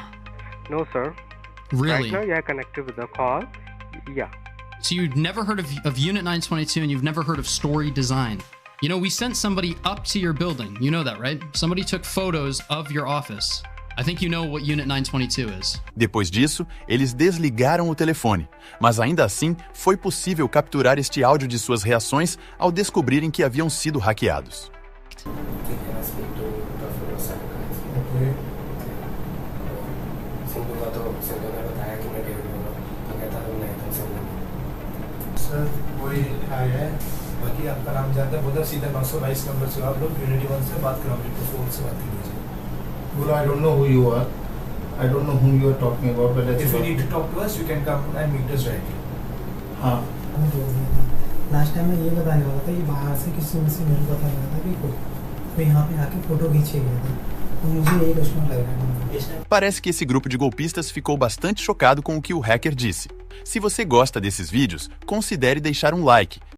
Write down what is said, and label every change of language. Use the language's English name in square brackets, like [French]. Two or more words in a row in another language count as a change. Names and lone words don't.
[English] No, sir. Really? Right now you are connected with the call. Yeah. So you've never heard of Unit 922, and you've never heard of Story Design. You know, we sent somebody up to your building. You know that, right? Somebody took photos of your office. I think you know what Unit 922 is. [Portuguese] Depois disso, eles desligaram o telefone, mas ainda assim foi possível capturar este áudio de suas reações ao descobrirem que haviam sido hackeados. [Hindi] सर वही आया है बाकी आपका नाम जानता है बोला सीधा 922 नंबर से आप लोग यूनिटी 1 से बात कराओगे तो फोन से बात कीजिए [English] Well, I don't know who you are. I don't know whom you are talking about, but let's if you need to talk to us you can come and meet us directly. हाँ [Hindi] लास्ट टाइम मैं ये बताने वाला था कि बाहर से किसी से मेरे को पता लगा था कि कोई यहाँ पे आके फोटो खींचे गया था तो मुझे यही कस्टमर लग रहा है. [Portuguese] Parece que esse grupo de golpistas ficou bastante chocado com o que o hacker disse. Se você gosta desses vídeos, considere deixar um like